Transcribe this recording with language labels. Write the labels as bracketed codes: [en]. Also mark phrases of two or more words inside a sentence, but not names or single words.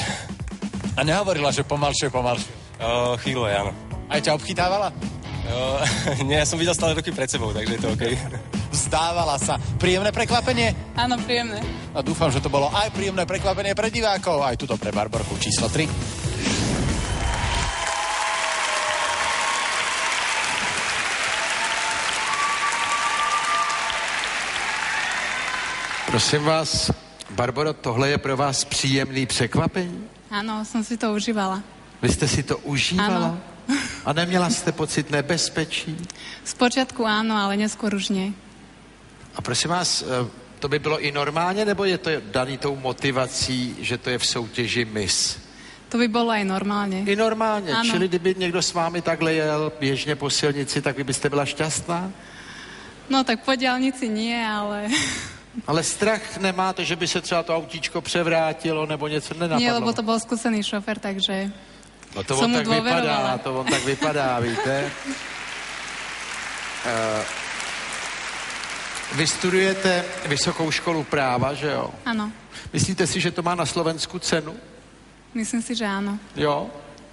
[sk] A nehovorila, že pomalšie. Chvíľu, áno. Aj ťa obchytávala? Nie, ja som videl stále ruky pred sebou, takže je to OK. Vzdávala sa. Príjemné prekvapenie? Áno, príjemné. A dúfam, že to bolo aj príjemné prekvapenie pre divákov, aj tuto pre Barborku číslo 3. [cs] Prosím vás, Barboro, tohle je pro vás příjemný překvapení? [sk] Áno, som si to užívala. [cs] Vy jste si to užívala? [sk] Áno. [cs] A neměla jste pocit nebezpečí? [sk] Spočiatku áno, ale neskôr už nie. [cs] A prosím vás, to by bylo i normálně, nebo je to daný tou motivací, že to je v soutěži Miss? [sk] To by bolo aj normálne. [cs] I normálně, [sk] Áno. [cs] čili kdyby někdo s vámi takhle jel běžně po silnici, tak vy byste byla šťastná? [sk] No tak po diaľnici nie, ale... [cs] Ale strach nemáte, že by se třeba to autíčko převrátilo, nebo něco nenapadlo? [sk] Nie, lebo to bol skúsený šofer, takže... [cs] No to [sk] som [cs] on [sk] mu [cs] tak [sk] dôverovala. [cs] vypadá, to on tak vypadá, víte. Vy studujete Vysokou školu práva, že jo? [sk] Áno, [cs] Myslíte si, že to má na Slovensku cenu? [sk] myslím si, že áno. [cs] Jo?